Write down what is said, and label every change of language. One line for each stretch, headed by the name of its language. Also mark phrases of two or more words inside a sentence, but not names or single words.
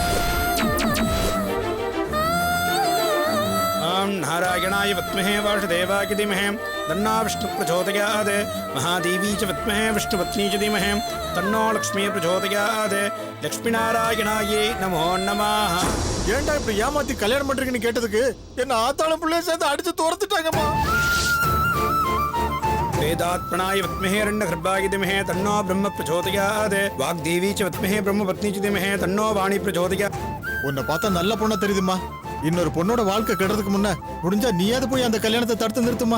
Sanskrit: ॐ नारायणाय विद्महे वासुदेवाय धीमहि तन्नो विष्णु प्रचोदयात् महादेवी च विद्महे विष्णुपत्नी च धीमहि तन्नो लक्ष्मी प्रचोदयात् लक्ष्मीनारायणाये नमो नमः.
Tamil: ஏன்டா இப்படி ஏமாத்தி கல்யாணம் பண்றீங்கன்னு கேட்டதுக்கு என்ன ஆத்தாளும் பிள்ளைய சேர்த்து அடிச்சு துரத்துட்டாங்கம்மா.
Sanskrit: वेदात्मनाय विद्महे हिरण्यगर्भाय धीमहि तन्नो ब्रह्म प्रचोदयात् वाग्देवी च विद्महे ब्रह्मपत्नी च धीमहि तन्नो वाणी प्रचोदयात्.
Tamil: உன்னை பார்த்தா நல்ல பொண்ணா தெரியுதுமா. இன்னொரு பொண்ணோட வாழ்க்கை கெடுறதுக்கு முன்ன முடிஞ்சா நீயாவது போய் அந்த கல்யாணத்தை தடுத்து நிறுத்துமா.